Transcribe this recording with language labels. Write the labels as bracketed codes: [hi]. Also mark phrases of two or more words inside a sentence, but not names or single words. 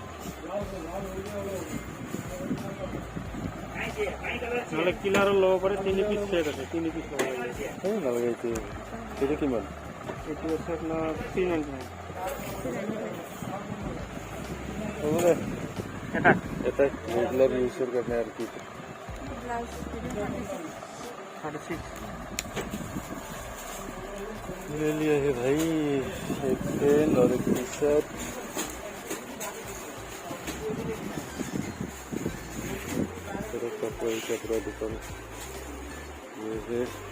[as] নহলে কিলাৰো ল'ব পাৰে, 3 [en] piece set [as] আছে, 3 পিচ ল'ব লাগে। এই নালাগে। এইটো কিমান? এইটো আছে আপোনাৰ 399 হ'ব দে। এটা [en] regular user [as] কাৰণে আৰু কি 6.5 [hi] ले लिया है भाई एक पेन और एक [en] T-shirt. [hi] कपड़ा दुकान ये है।